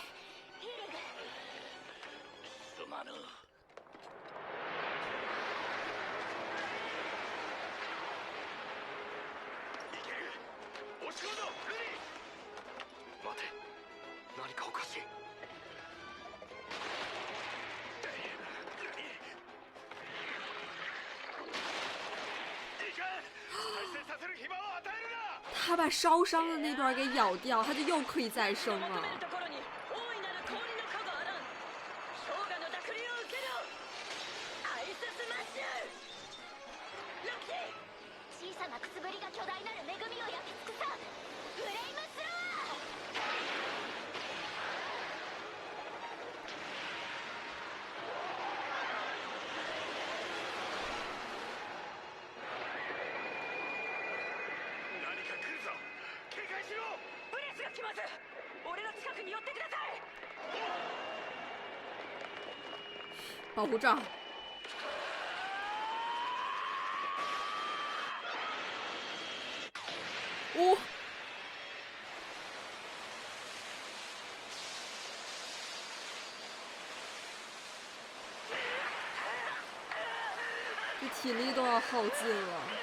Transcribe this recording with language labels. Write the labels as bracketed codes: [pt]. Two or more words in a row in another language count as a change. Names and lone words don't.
[ja] ヒーリング。すまぬ。いける。押し込むぞルディ。待て、何かおかしい。 [zh] 他把烧伤的那段给咬掉，他就又可以再生了。 [ja] 小さなくすぶりが巨大なる恵みを焼き尽くさフレイムスロ何か来るぞ。警戒しろ。ブレスが来ます。俺の近くに寄ってください。 [zh] 保护罩。哦。这体力都要耗尽了。